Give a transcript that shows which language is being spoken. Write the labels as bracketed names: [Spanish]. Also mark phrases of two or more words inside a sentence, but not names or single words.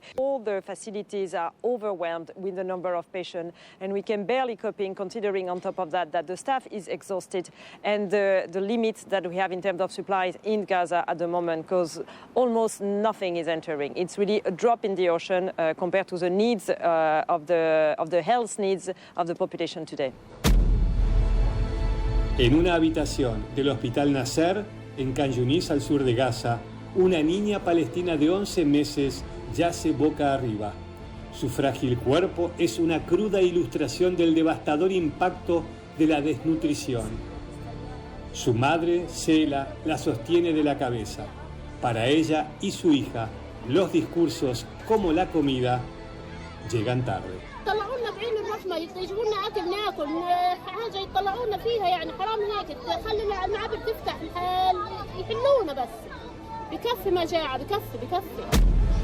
[English] All the facilities are overwhelmed with the number of patients, and we can barely coping, considering on top of that the staff is exhausted and the limits that we have in terms of supplies in Gaza at the moment, because almost nothing is entering. It's really a drop in the ocean compared to the needs of the health needs of the population today. [Spanish] En una habitación del Hospital Nasser, en Khan Yunis, al sur de Gaza, una niña palestina de 11 meses yace boca arriba. Su frágil cuerpo es una cruda ilustración del devastador impacto de la desnutrición. Su madre, Sela, la sostiene de la cabeza. Para ella y su hija, los discursos como la comida llegan tarde. [Arabic] طلعونا بعين الرحمة، يجيبونا أكل ناكل، حاجة يطلعونا فيها، يعني حرام هيك تخلي المعابر تفتح الحال، يحلونا بس. بكفي مجاعة، بكفي.